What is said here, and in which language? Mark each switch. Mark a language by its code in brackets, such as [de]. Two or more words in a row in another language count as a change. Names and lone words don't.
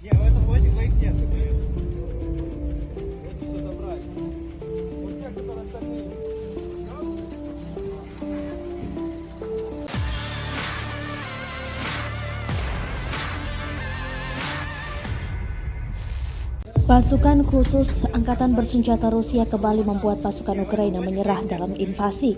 [ru] Не, в этом лоте твоих нет. Это все забрать. Вот те, которые остальные. [id] Pasukan khusus Angkatan Bersenjata Rusia kembali membuat pasukan Ukraina menyerah dalam invasi.